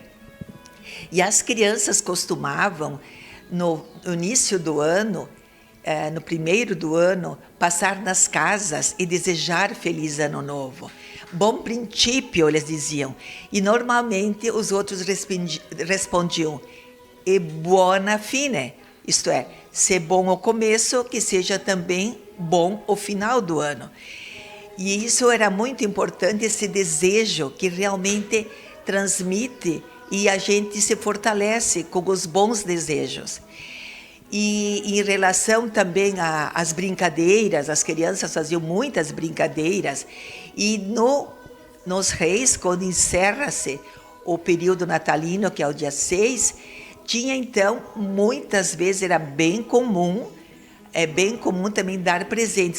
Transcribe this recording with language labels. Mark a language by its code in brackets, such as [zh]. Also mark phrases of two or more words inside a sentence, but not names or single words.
[pt] E as crianças costumavam, no início do ano, no primeiro do ano, passar nas casas e desejar feliz ano novo. Bom princípio, eles diziam. E normalmente os outros respondiam, [it] e buona fine, [pt] isto é, se bom o começo, que seja também bom o final do ano. E isso era muito importante, esse desejo que realmente transmite e a gente se fortalece com os bons desejos. E em relação também às brincadeiras, as crianças faziam muitas brincadeiras, e nos Reis, quando encerra-se o período natalino, que é o dia 6, tinha então, muitas vezes era bem comum também dar presentes.